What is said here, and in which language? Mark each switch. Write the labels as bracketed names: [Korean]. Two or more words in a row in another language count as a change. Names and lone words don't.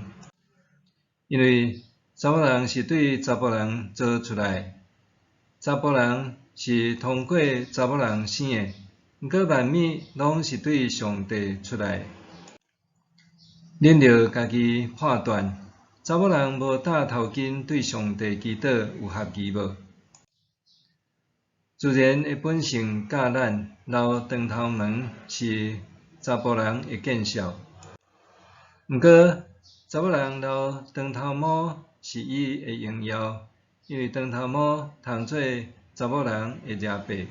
[Min Nan Chinese] 因为查某人是对查甫人做出来，查甫人是通过查某人生的，毋过万物拢是对上帝出来。恁着家己判断，查某人无戴头巾对上帝祈祷有合宜无？自然的本性教咱，留长头毛是查甫人的见笑。毋过，查某人留长头毛是伊的荣耀，因为长头毛通做查某人的惹白。